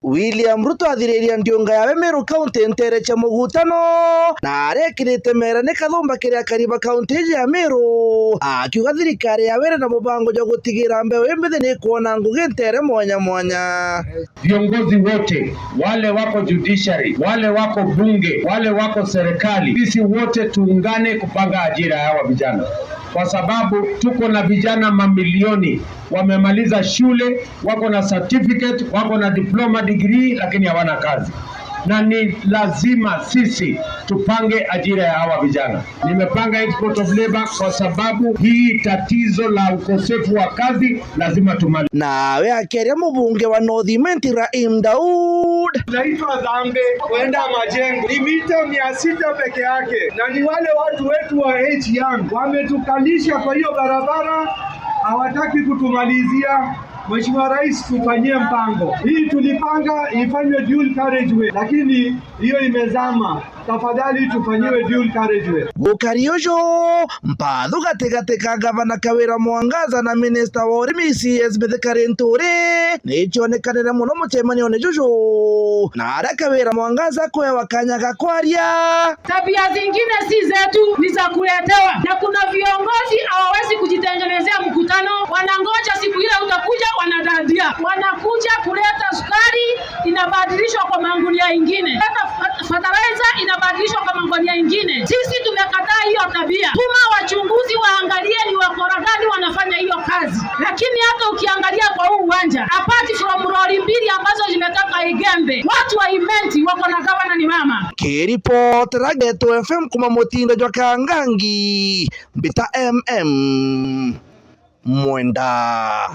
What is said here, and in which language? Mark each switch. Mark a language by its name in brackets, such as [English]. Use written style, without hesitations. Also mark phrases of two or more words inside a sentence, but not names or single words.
[Meru] William Ruto athiriria ndionga yawe Meru County ntereche mugutano na arekirite merane kathumba kiria kariba county ya Meru akiuga thirikari yawe na mubango jo gutigira mbeo imbithi ni kuona ngugi ntere mwanya mwanya. [Swahili] Viongozi wote wale wako judiciary, wale wako bunge, wale wako serikali, sisi wote tuungane kupanga ajira ya hawa vijana, kwa sababu tuko na vijana mamilioni wamemaliza shule, wako na certificate, wako na [English] diploma degree, [Swahili] lakini hawana kazi, na ni lazima sisi tupange ajira ya hawa vijana. Nimepanga [English] export of labor [Swahili] kwa sababu hii tatizo la ukosefu wa kazi lazima tumalize. [Meru] Nawe akeria mubunge wa North Raim Daud, [Swahili] naitwa Zambe kwenda Majengo ni mita 600 peke yake, na ni wale watu wetu wa Young wametukalisha kwa hiyo barabara, hawataki kutumalizia. Mheshimiwa Rais tufanyie mpango. Hii tulipanga ifanywe [English] dual carriageway, [Swahili] lakini hiyo imezama. Tafadhali tufanyiwe [English] dual carriageway. [Meru] Gukariojo mpathu gatigati ka gavana Kawira Mwangaza na minister wa urimi CS Karentore nichonekanire muno mucemanio-ini juju, na aria Kawira Mwangaza kwewa kanya ga kwaria. [Swahili] Tabia zingine si zetu, ni za kuletewa, na kuna viongozi hawawezi kujitengenezea mkutano, wanangoja siku ile utakuja wanadadia, wanakuja kuleta sukari inabadilishwa kwa mangunia ingine, hata fertilizer inabadilishwa kwa mangunia ingine. Sisi tumekataa hiyo tabia. Tuma wachunguzi waangalie ni wakora gani wanafanya hiyo kazi. Lakini hata ukiangalia kwa huu uwanja, [English] apart from [Swahili] lori mbili ambazo zimetoka Igembe, watu wa Imenti wako na gavana ni mama. [Meru] Kiripot Rageto FM kuma Mutinda jwa Kangangi Mbita MM Mwenda.